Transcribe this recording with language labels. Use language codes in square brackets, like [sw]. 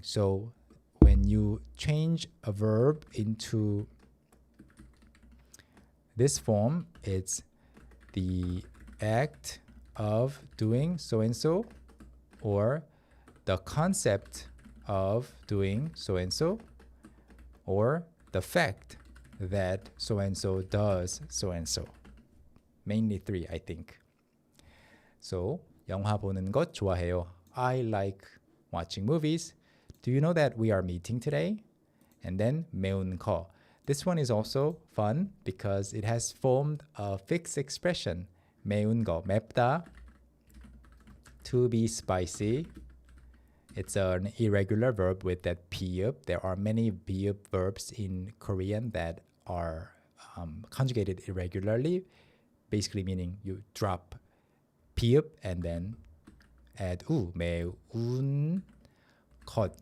[en] So, when you change a verb into this form, it's the act of doing so-and-so, or the concept of doing so-and-so, or the fact that so-and-so does so-and-so. Mainly three, I think. [ko] So, 영화 보는 것 좋아해요. [en] I like watching movies. Do you know that we are meeting today? And then [ko] 매운 거. [en] This one is also fun because it has formed a fixed expression. [ko] 매운 거, 맵다. [en] To be spicy. It's an irregular verb with that 비읍. There are many 비읍 verbs in Korean that are conjugated irregularly, basically meaning you drop 비읍 and then add 우, 매운 것.